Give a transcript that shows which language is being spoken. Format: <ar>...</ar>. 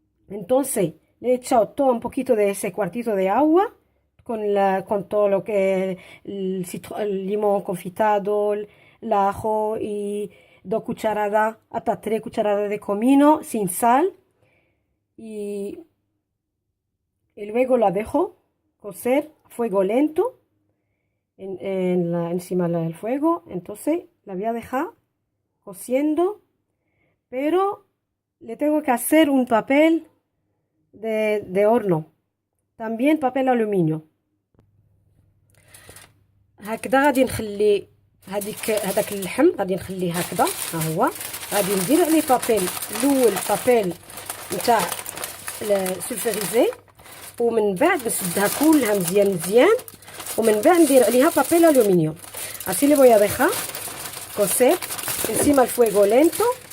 <es>Entonces le he echado todo un poquito de ese cuartito de agua con todo lo que el limón confitado, el ajo y 2 cucharadas hasta 3 cucharadas de comino sin sal y luego la dejo cocer a fuego lento encima del fuego. Entonces la voy a dejar cociendo, pero le tengo que hacer un papel de horno, también papel aluminio.</es> <ar>هكذا غادي نخلي هذاك اللحم غادي نخليه هكذا ها هو غادي ندير عليه بابيل الاول بابيل نتاع السولفيريزي ومن بعد نسدها كلها مزيان ومن بعد ندير عليها بابيل aluminio.</ar> <es>Así le voy a dejar cocer encima al fuego lento.</es>